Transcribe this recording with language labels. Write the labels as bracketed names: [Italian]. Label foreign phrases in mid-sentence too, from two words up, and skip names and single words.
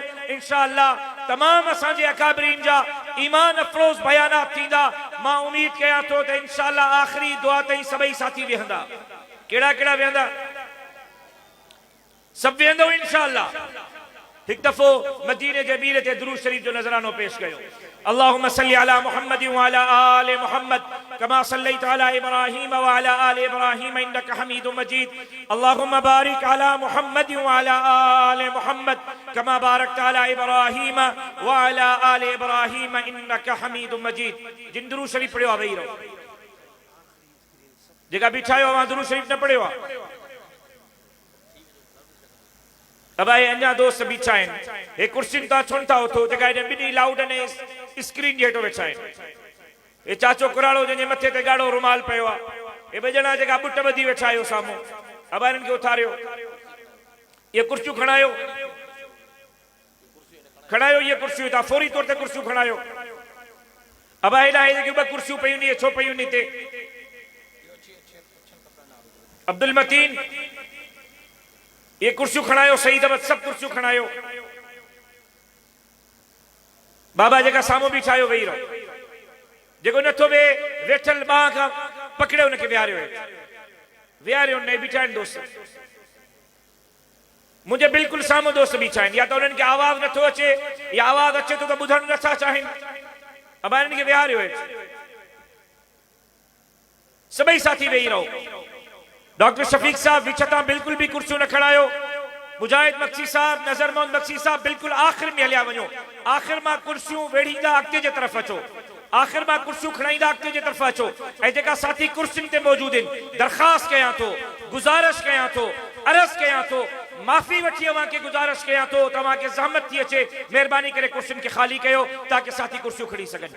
[Sindhi] इंशाअल्लाह तमाम असांजे अकाबरीन जा ईमान अफरोज़ बयानात थींदा। मां उम्मीद कयां थो त इंशाअल्लाह आख़िरी दुआ ताईं सभई साथी वेहंदा। कहिड़ा कहिड़ा वेहंदा? सभु वेहंदव इंशाअल्लाह। एक दफ़ो मदीने जे मीर ते दुरूद शरीफ जो नज़रानो पेश कयो। [Arabic] اللهم صل على محمد وعلى آل محمد كما صليت على إبراهيم وعلى آل إبراهيم إنك حميد مجيد. اللهم بارك على محمد وعلى آل محمد كما باركت على إبراهيم وعلى آل إبراهيم إنك حميد مجيد. [Sindhi] जिन दुरूद शरीफ पढ़ियो आहे वेही रहो। जेका बीठा आहियो वहां दुरूद शरीफ न पढ़ियो आहे। अब अञा दोस्त बीठा आहिनि। हे कुर्सियुनि तां छुनि था उथो जेका हेॾे ॿिन्ही लाउड ने स्क्रीन जे हेठो वेठा आहिनि। हे चाचो कुराड़ो जंहिंजे मथे ते ॻाढ़ो रुमाल पियो आहे। हे ॿ ॼणा जेका बुट ॿधी वेठा आहियो साम्हूं। अब हिननि खे उथारियो। ये कुर्सियूं खणायो, खणायो ये कुर्सियूं था फौरी तौर ते कुर्सियूं खणायो। अब हेॾा हे जेके ॿ कुर्सियूं पयूं आहिनि छो पयूं आहिनि हिते? अब्दुल मतीन ये कुर्सियों खणायो। सईद अहमद सब कुर्सियों खणायो। बाबा जेका साम्हूं बीठा आहियो वेही रहो। जेको नथो वेहे वेठल बांह खां पकड़े उनखे विहारियो। विहारियो न बीठा आहिनि दोस्त। मुंहिंजे बिल्कुलु साम्हूं दोस्त बीठा आहिनि। या त उन्हनि खे आवाज़ नथो अचे या आवाज़ अचे थो त ॿुधण नथा चाहिनि। अब हिननि खे विहारियो। सभई साथी वेही रहो। डॉक्टर शफीक साहब विच तां बिल्कुल भी कुर्सियों न खणायो। मुजाहिद मक्सी साहब, नजर मोहम्मद मक्सी साहब बिल्कुल आखिर में हलिया वञो। आखिर मां कुर्सियों वेड़ींदा अॻिते जे तरफ़ अचो। आखिर मां कुर्सियों खणाईंदा अॻिते जे तरफ़ अचो। ऐं जेका साथी कुर्सियुनि ते मौजूद आहिनि दरख़्वास्त कयां थो, गुज़ारिश कयां थो, अर्ज़ कयां थो, माफ़ी वठी अवां खे गुज़ारिश कयां थो तव्हां खे ज़हमत थी अचे महिरबानी करे कुर्सियुनि खे ख़ाली कयो ताकि साथी कुर्सियूं खणी सघनि।